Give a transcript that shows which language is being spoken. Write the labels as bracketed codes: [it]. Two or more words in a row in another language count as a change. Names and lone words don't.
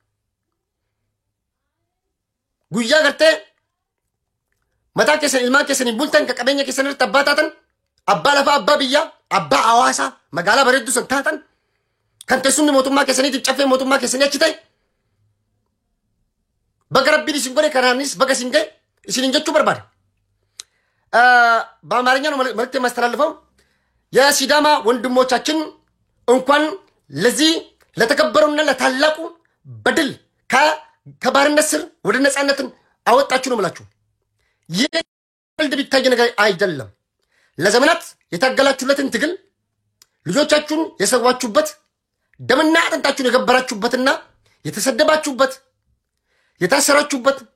[om] Guyyaa gartee mataa keessan ilmaan keessaniin bultan ka qabeenya keessan irratti abbaa taatan. Abbaa lafaa abbaa biyyaa abbaa hawaasaa magaalaa bareedduu san taatan. Kan teessumni mootummaa keessaniitiif caffee mootummaa keessanii achi ta'e. Baga Rabbiin isin godhe kanaanis baga isin ga'e isinin jechuu barbaada. [am] በአማርኛ ነው መልእክት የማስተላልፈው። የሲዳማ ወንድሞቻችን እንኳን ለዚህ ለተከበሩና ለታላቁ በድል ከባርነት ስር ወደ ነፃነትን አወጣችሁ ነው የምላችሁ። ይህ ቀልድ ቢታይ ነገር አይደለም። ለዘመናት የታገላችሁለትን ትግል ልጆቻችሁን የሰዋችሁበት ደምና አጥንታችሁን የገበራችሁበትና የተሰደባችሁበት የታሰራችሁበት